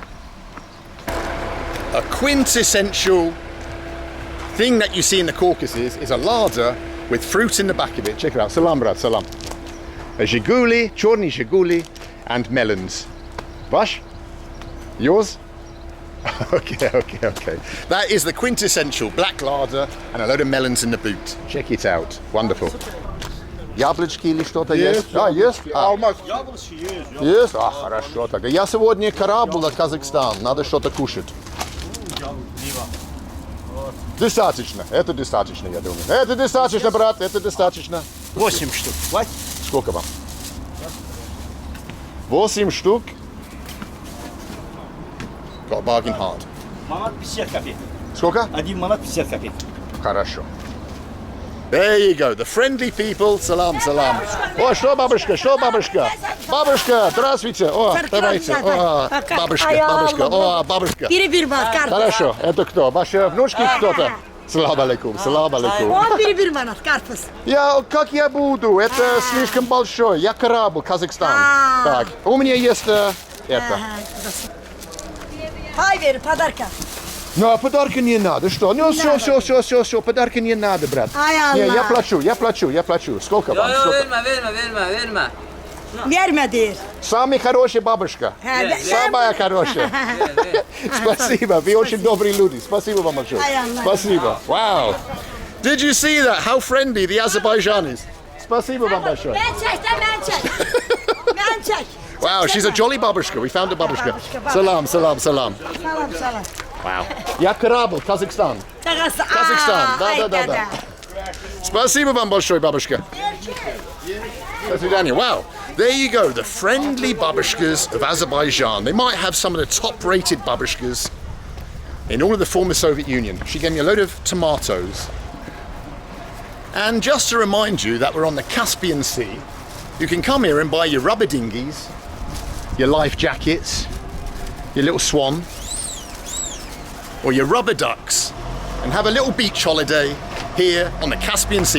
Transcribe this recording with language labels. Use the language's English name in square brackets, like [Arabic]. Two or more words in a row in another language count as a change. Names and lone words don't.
[English] A quintessential thing that you see in the Caucasus is a Lada with fruit in the back of it. Check it out. [Azerbaijani] Salam, brad, salam. [English] A Zhiguli, chorny Zhiguli, and melons. Vash? Yours? Okay. That is the quintessential black larder and a load of melons in the boot. Check it out. Wonderful. [Russian] Яблочки или что-то есть? Есть? Яблочки есть. Есть? Хорошо. Так. Я сегодня корабль на Казахстан. Надо что-то кушать. Достаточно. Это достаточно, я думаю. Это достаточно, брат. Это достаточно. 8 штук. Хватит? Сколько вам? 8 штук. [English] Got a bargain hard. [Russian] Манат 50 копеек. Сколько? 1 манат 50 копеек. Хорошо. [English] There you go, the friendly people. Salam. [Russian] О, что, бабушка? Бабушка, здравствуйте. О, давайте. О, бабушка. О, бабушка. [Azerbaijani] Bir manat karpuz. [Russian] Хорошо, это кто? Ваши внучки кто-то? [Azerbaijani] Salam əleyküm. On bir manat karpuz. [Russian] Как я буду? Это слишком большой. Я корабль, Казахстан. Так, у меня есть это. [Azerbaijani] Pay verin padarka. [Russian] Ну, подарка не надо, что? Ну, все, подарка не надо, брат. Ай, Не, Allah. я плачу. Сколько вам? Сколько? [Azerbaijani] Verme. Vermedi. [Russian] Самая хорошая бабушка. Самая хорошая. Спасибо, вы очень добрые люди. Спасибо вам большое. Ай, Allah. Спасибо. [English] Wow. Did you see that? How friendly the Azerbaijan is. [Russian] Спасибо вам большое. [Azerbaijani] Ben çek. [English] Wow, she's a jolly babushka. We found a babushka. Salam. Salam. [Russian] Wow. Я корабль, Kazakhstan. Kazakhstan. Да. Спасибо вам большое, бабушка. До свидания. [English] Wow. There you go, the friendly babushkas of Azerbaijan. They might have some of the top-rated babushkas in all of the former Soviet Union. She gave me a load of tomatoes. And just to remind you that we're on the Caspian Sea, you can come here and buy your rubber dinghies, your life jackets, your little swan, or your rubber ducks, and have a little beach holiday here on the Caspian Sea.